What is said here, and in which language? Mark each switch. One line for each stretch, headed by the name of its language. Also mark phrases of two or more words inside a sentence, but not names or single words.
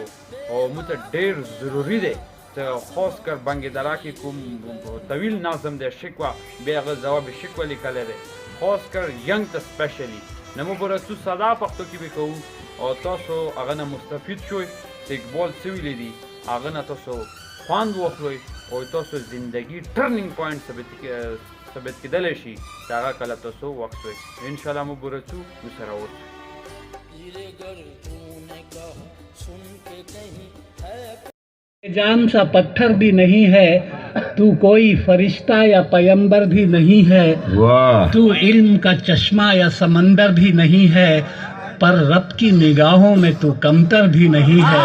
Pashto: او موږ ته ډېر ضروری دی چې
Urdu: خاص کر
Pashto: بانګ درا کې کوم طویل نظم دی شکوه بیا هغه جواب شکوه لیکلی دی
Urdu: خاص کر
Pashto: ینګ ته سپیشلی نو موږ به رسو ساده پښتو کې به کوو او تاسو هغه نه مستفید شوئ چې اقبال څه ویلی دي هغه نه تاسو خوند واخلئ او تاسو زندگی
English: turning point
Pashto: ثابت کېدلی شي چې هغه کله تاسو وخت انشاءالله مو به رسو نو سره اوسئ
Urdu: جان سا پتھر بھی نہیں ہے تو کوئی فرشتہ یا پیغمبر بھی نہیں ہے تو علم کا چشمہ یا سمندر بھی نہیں ہے پر رب کی نگاہوں میں تو کمتر بھی نہیں ہے.